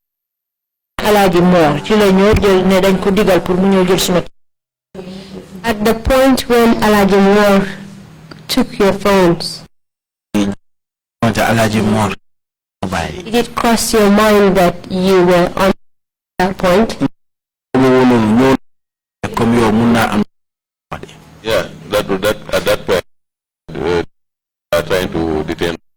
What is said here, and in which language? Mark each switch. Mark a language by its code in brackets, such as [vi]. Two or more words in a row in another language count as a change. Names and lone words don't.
[wo] Alaaji Moore ci la ñoo jël ne dañ ko digal pour mu ñëw jël suma. [en] At the point when Alaji Moore took your phones, Alaaji Moore did it cross your mind that you were on that point? Yeah, that at that point are trying to detain.